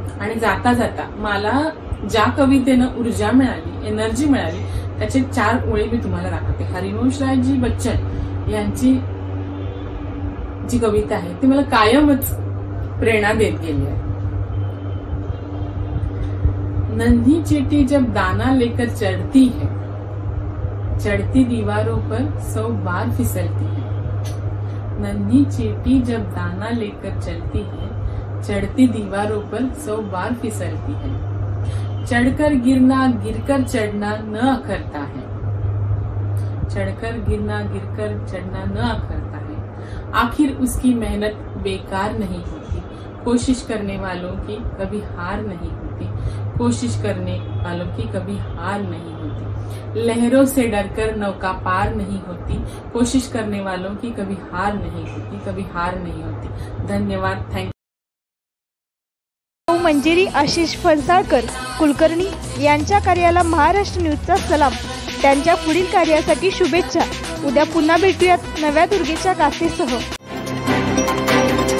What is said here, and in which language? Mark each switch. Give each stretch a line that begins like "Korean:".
Marathi: आणि जाता जाता मला ज्या कवितेनं ऊर्जा मिळाली, एनर्जी मिळाली, त्याचे 4 ओळी मी तुम्हाला दाखवते. हरिवंशरायजी बच्चन यांची जी कविता आहे ती मला कायमच प्रेरणा देत गेली आहे.
Hindi: नन्ही चींटी जब दाना लेकर चढ़ती है, चढ़ती दीवारों पर 100 बार फिसलती है. नन्ही चींटी जब दाना लेकर चलती है, चढ़ती दीवारों पर 100 बार फिसलती है. चढ़कर गिरना गिरकर चढ़ना न अखरता है. चढ़कर गिरना गिरकर चढ़ना न अखरता है. आखिर उसकी मेहनत बेकार नहीं होती. कोशिश करने वालों की कभी हार नहीं होती. कोशिश करने वालों की कभी हार नहीं होती. लहरों से डरकर नौका पार नहीं होती. कोशिश करने वालों की कभी हार नहीं होती, कभी हार नहीं होती.
Marathi: धन्यवाद. थँक्यू. मंजिरी आशिष फणसाळकर कुलकर्णी यांच्या कार्याला महाराष्ट्र न्यूजचा सलाम. त्यांच्या पुढील कार्यासाठी शुभेच्छा. उद्या पुन्हा भेटूयात नव्या दुर्गेच्या गाथेसह.